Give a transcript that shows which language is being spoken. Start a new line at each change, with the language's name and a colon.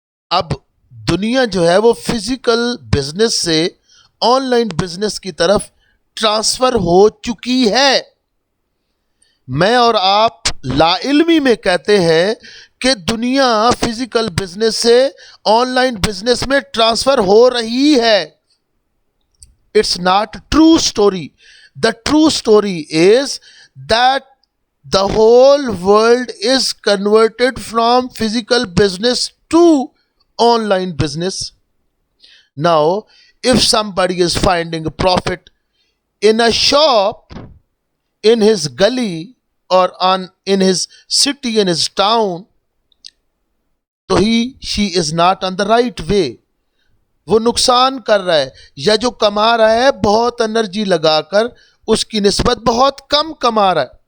Urdu: اب دنیا جو ہے وہ فزیکل بزنس سے آن لائن بزنس کی طرف ٹرانسفر ہو چکی ہے۔ میں اور آپ لا علمی میں کہتے ہیں کہ دنیا فزیکل بزنس سے آن لائن بزنس میں ٹرانسفر ہو رہی ہے۔
English: It's not true story. The true story is that the whole world is converted from physical business to online business. Now, if somebody is finding a profit in a shop, in his gully, or on in his city, in his town, تو she is not on the right way.
Urdu: وہ نقصان کر رہا ہے، یا جو کما رہا ہے بہت انرجی لگا کر اس کی نسبت بہت کم کما رہا ہے.